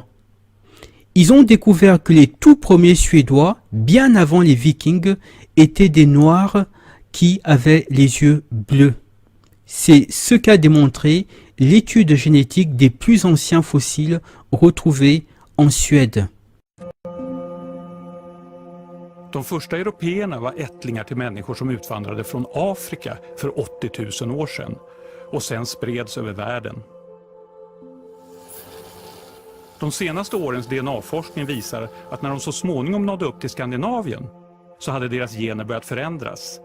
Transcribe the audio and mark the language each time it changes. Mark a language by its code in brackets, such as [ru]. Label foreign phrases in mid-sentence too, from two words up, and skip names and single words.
[fr] Ils ont découvert que les tout premiers Suédois, bien avant les Vikings, étaient des Noirs qui avaient les yeux bleus. C'est ce qu'a démontré l'étude génétique des plus anciens fossiles retrouvés en Suède. [sv] De första européerna var ättlingar till människor som utvandrade från Afrika för 80 000 år sedan och sen spreds över världen. De senaste årens DNA-forskning visar att när de så småningom nådde upp till Skandinavien så hade deras gener börjat förändras.